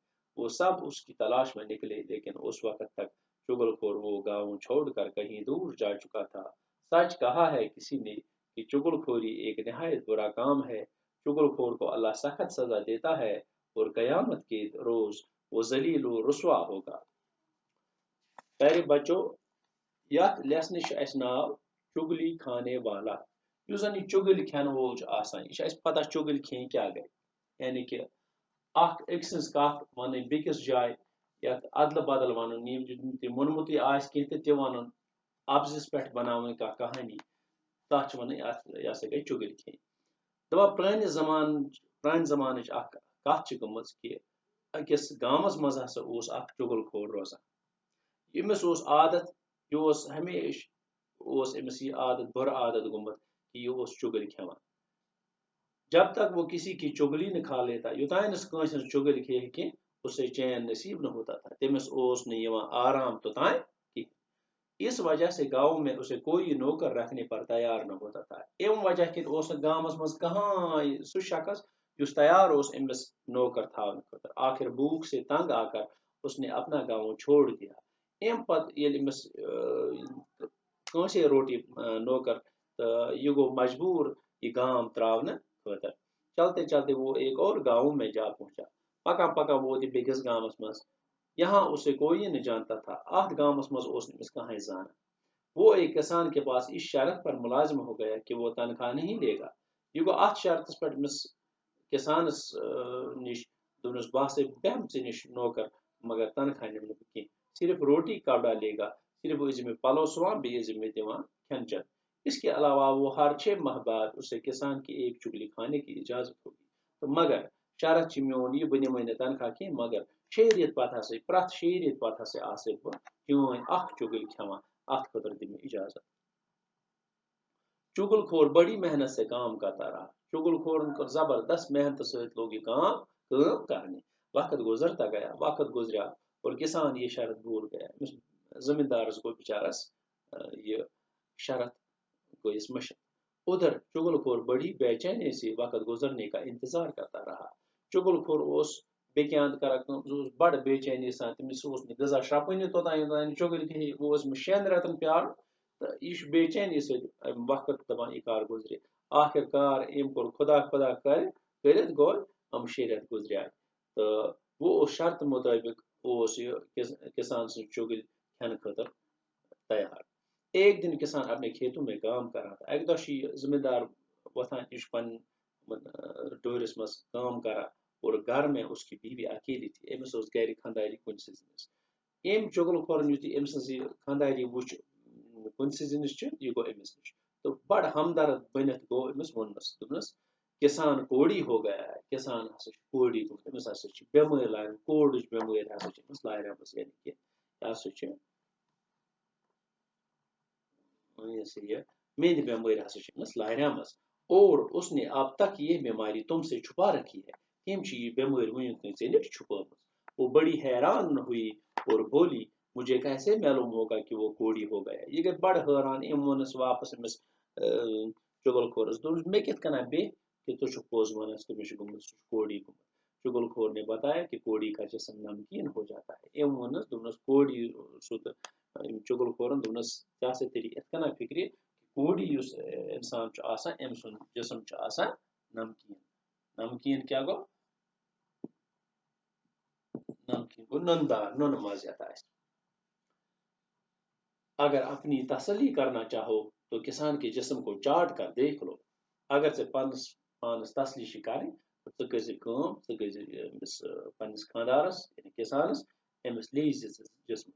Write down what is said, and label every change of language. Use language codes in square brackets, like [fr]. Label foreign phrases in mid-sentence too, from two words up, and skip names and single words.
[ur] وہ سب اس کی تلاش میں نکلے، لیکن اس وقت تک چغل خور وہ گاؤں چھوڑ کر کہیں دور جا چکا تھا۔ سچ کہا ہے کسی نے کہ چغل خوری ایک نہایت برا کام ہے۔ چغل خور کو اللہ سخت سزا دیتا ہے اور قیامت کے روز وہ ذلیل و رسوا ہوگا۔ پیارے بچوں، [ks] یتھ لیسنہِ چھُ اَسہِ ناو [ur] چُگلی کھانے والا۔ [ks] یُس زن یہِ چُگٕلۍ کھٮ۪نہٕ وول چھُ آسان، یہِ چھُ اَسہِ پتہ چُگٕلۍ کھیٚنۍ کیٛاہ گٔے۔ یعنی کہِ اکھ أکۍ سٕنٛز کتھ وَنٕنۍ بیٚکِس جایہِ، یتھ ادلہٕ بدل وَنُن، ییٚمۍ تہِ موٚنمُتٕے آسہِ کینٛہہ تہٕ تہِ وَنُن، اَپزِس پٮ۪ٹھ بناوٕنۍ کانٛہہ کہانی، تتھ چھِ وَنٕنۍ اَتھ یہِ ہسا گٔے چُگٕلۍ کھیٚنۍ۔ دَپان پرٛانہِ زمانٕچ اکھ کتھ چھِ گٔمٕژ کہِ أکِس گامس منٛز ہسا اوس اکھ چُگل خور روزان۔ ییٚمِس اوس عادت، یہِ اوس ہمیشہِ اوس أمِس یہِ عادت بُرٕ عادت گوٚمُت کہ یہ اوس چُگٕلۍ کھٮ۪وان۔ [ur] جب تک وہ کسی کی چگلی نہ کھا لیتا، [ks] یوتانۍ نہٕ کٲنٛسہِ ہٕنٛز چُگٕلۍ کھیٚیہِ کینٛہہ، [ur] اسے چین نصیب نہ ہوتا تھا، [ks] تٔمِس اوس نہٕ یِوان آرام توٚتانۍ کینٛہہ۔ [ur] اس وجہ سے گاؤں میں اسے کوئی نوکر رکھنے پر تیار نہ ہوتا تھا۔ [ks] اَمہِ وجہ کِنۍ اوس نہٕ گامس منٛز کٕہٕنۍ سُہ شخص یُس تیار اوس أمِس نوکر تھاونہٕ خٲطرٕ۔ [ur] آخر بھوک سے تنگ آ کر اس نے اپنا گاؤں چھوڑ دیا۔ [ks] اَمہِ پتہٕ ییٚلہِ أمِس کٲنٛسے روٹی نوکر تہٕ یہِ گوٚو مجبور یہ گام تراؤنہٕ خٲطرٕ۔ [ur] چلتے چلتے وہ ایک اور گاؤں میں جا پہنچا۔ [ks] پکا پکا ووت یہِ بیٚکِس گامس منٛز۔ [ur] یہاں اسے کوئی نہ جانتا تھا، [ks] اتھ گامس منٛز اوس نہٕ أمِس کٕہٕنۍ زانان۔ [ur] وہ ایک کسان کے پاس اس شرط پر ملازم ہو گیا کہ وہ تنخواہ نہیں لے گا۔ [ks] یہ گوٚو اتھ شرطس پٮ۪ٹھ أمِس کسانس نش دوٚپنس بہٕ ہسا بیٚہمہٕ ژےٚ نش نوکر، مگر تنخواہ نِمہٕ نہٕ بہٕ کینٛہہ، [ur] صرف روٹی کپڑا لے گا، [ks] صرف ٲسۍ زِ مےٚ پلو سُوان، بیٚیہِ ٲسۍ زِ مےٚ دِوان کھٮ۪ن چٮ۪ن۔ [ur] اس کے علاوہ وہ ہر 6 ماہ بعد اسے کسان کی ایک چگلی کھانے کی اجازت ہوگی۔ [ks] تو مگر شرط چھِ میون یہِ بہٕ نِمے نہٕ تنخواہ کینٛہہ، مگر 6 رٮ۪تھ پتہٕ ہسا پرٛٮ۪تھ 6 رٮ۪تھ پتہٕ ہسا آسے بہٕ چٲنۍ اکھ چُگٕلۍ کھٮ۪وان، اتھ خٲطرٕ دِ مےٚ اجازت۔ [ur] چُگل خور بڑی محنت سے کام کرتا رہا۔ [ks] چُگل خورن کٔر زبردست محنت سۭتۍ [ur] لوگ یہ کام کرنے۔ وقت گزرتا گیا، وقت گزریا اور کسان یہ شرط بھول گیا۔ [ks] زمیندارس گوٚو بچارس یہ شرط گوٚیس مٔشِتھ۔ [ur] ادھر چُگل خور بڑی بے چینی سے وقت گزرنے کا انتظار کرتا رہا۔ [ks] چُگل خور اوس بیٚکہِ اَنٛدٕ کران کٲم، سُہ اوس بڑٕ بے چینی سان، تٔمِس اوس نہٕ غذا شرٛپٲنی توٚتانۍ یوٚتانۍ چُگٕلۍ کھیٚیہِ۔ وۄنۍ اوس أمِس 6 رٮ۪تن پیارُن تہٕ یہِ چھُ بے چینی سۭتۍ وقت دپان یہِ کر گُزرِ۔ آخر کار أمۍ کوٚر خدا خدا کٔرِتھ گوٚو یِم 6 رٮ۪تھ گُزریٛاے تہٕ وہ اوس شرط مطٲبق اوس یہِ کسان سٕنٛز چُگٕلۍ کھٮ۪نہٕ خٲطرٕ تیار۔ [ur] ایک دن کسان اپنے کھیتوں میں کام کر رہا تھا۔ [ks] اکہِ دۄہ چھُ یہِ زمیندار وۄتھان، یہِ چھُ پنٕنۍ ڈورِس منٛز کٲم کران [ur] اور گھر میں اس کی بیوی اکیلی تھی۔ [ks] أمِس ٲس گرِ خانٛداری کُنسٕے زٔنِس۔ أمۍ چُگل خورن یُتھُے أمۍ سٕنٛز یہِ خانٛداری وٕچھ کُنسٕے زٔنِس چھِ، یہِ گوٚو أمِس نِش تہٕ بڑٕ ہمدرد بٔنِتھ گوٚو أمِس ووٚننس، دوٚپنس [ur] کسان کوڑی ہو گیا ہے، [ks] کسان ہسا چھُ کوڑی گوٚمُت، أمِس ہسا چھِ بٮ۪مٲرۍ لارمٕژ، کوڑٕچ بٮ۪مٲرۍ ہسا چھِ أمِس لارمٕژ، یعنی کہِ یہِ ہسا چھِ یہ میٛٲنۍ بٮ۪مٲرۍ ہسا چھِ أمِس لاریمٕژ [ur] اور اس نے اب تک یہ بیماری تم سے چھپا رکھی ہے۔ [ks] تٔمۍ چھِ یہِ بٮ۪مٲرۍ وٕنیُک تام ژےٚ نِش چھُپٲومٕژ۔ [ur] وہ بڑی حیران ہوئی اور بولی مجھے کیسے معلوم ہوگا کہ وہ کوڑی ہو گیا۔ [ks] یہ گٔے بڑٕ حٲران۔ أمۍ ووٚنُس واپس أمِس چُگل خورس، دوٚپنس مےٚ کِتھ کٔنۍ بیٚیہِ کہ ژٕ چھُکھ پوٚز ونان کہ مےٚ چھُ گوٚمُت، سُہ چھُ کوڑی گوٚمُت۔ [ur] چُگل خور نے بتایا کہ کوڑی کا جسم نمکین ہو جاتا ہے۔ [ks] أمۍ ووٚننس، دوٚپنس کوڑی سُہ تہٕ چُگل خورن دوٚپنس ژےٚ ہسا تیٚلہِ یِتھ کٔنۍ فکرِ، کوڑی یُس انسان چھُ آسان أمۍ سُنٛد جسم چھُ آسان نمکین۔ نمکین کیٛاہ گوٚو؟ نمکین گوٚو نُنہٕ نُنہٕ ماز یتھ آسہِ۔ [ur] اگر اپنی تسلی کرنا چاہو تو کسان کے جسم کو چاٹ کر دیکھ لو۔ [ks] اگر ژےٚ پانس تسلی چھِ کرٕنۍ ژٕ کٔرزِ کٲم، ژٕ گٔژھزِ أمِس پننِس خاندارس یعنی کسانس أمِس لیٖزِ جسمس۔